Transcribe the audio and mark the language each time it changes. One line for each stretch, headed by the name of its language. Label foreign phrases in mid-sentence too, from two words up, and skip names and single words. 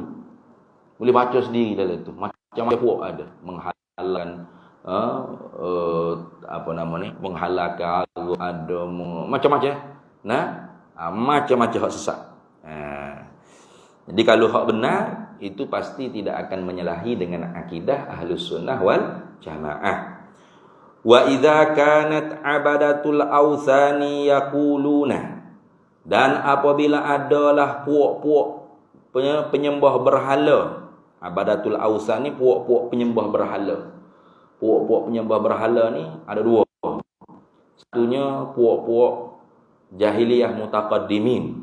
Malay: Boleh baca sendiri dalam tu. Macam-macam puak ada menghalalkan menghalalkan ada macam-macam. Macam-macam hak sesat. Jadi kalau hak benar, itu pasti tidak akan menyalahi dengan akidah
Arabic: أهل السنة والجماعة. وإذا كانت عبدة الأوثان يقولون,
Malay: dan apabila adalah puak-puak penyembah berhala.
Arabic: عبدة الأوثان
Malay: ni puak-puak penyembah berhala. Puak-puak penyembah berhala ni ada dua. Satunya puak-puak jahiliyah mutaqaddimin.